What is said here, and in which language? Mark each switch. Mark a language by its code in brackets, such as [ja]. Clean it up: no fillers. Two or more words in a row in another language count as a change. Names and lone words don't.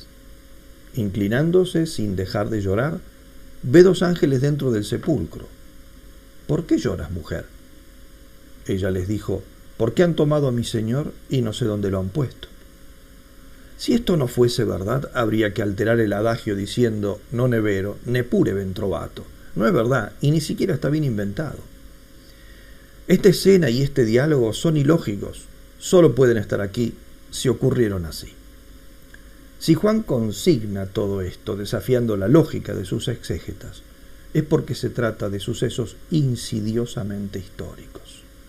[es] Inclinándose sin dejar de llorar, ve dos ángeles dentro del sepulcro. ¿Por qué lloras, mujer? Ella les dijo, porque han tomado a mi Señor y no sé dónde lo han puesto. Si esto no fuese verdad, habría que alterar el adagio diciendo, [it] non è vero, neppure ben trovato. [es] No es verdad, y ni siquiera está bien inventado. Esta escena y este diálogo son ilógicos, solo pueden estar aquí si ocurrieron así. Si Juan consigna todo esto, desafiando la lógica de sus exégetas, es porque se trata de sucesos insidiosamente históricos.